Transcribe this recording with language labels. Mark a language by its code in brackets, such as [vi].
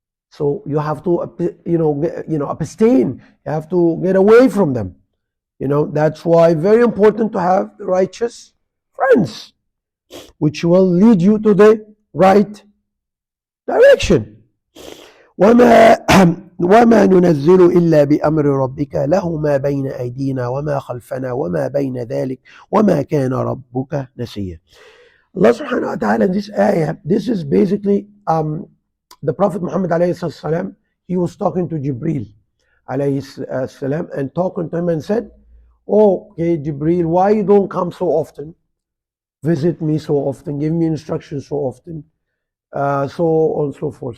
[en] So you have to, abstain. You have to get away from them. That's why very important to have righteous friends, which will lead you to the right direction. [ar] وما وما ننزل إلا بأمر ربك له ما بين أيدينا وما خلفنا وما بين ذلك وما كان ربك نسيا. [en] Allah subhanahu wa ta'ala in this ayah, this is basically the Prophet Muhammad alayhi salam, he was talking to Jibreel alayhi salam and talking to him and said, "Oh, okay, Jibreel, why you don't come so often? Visit me so often, give me instructions so often, so on and so forth."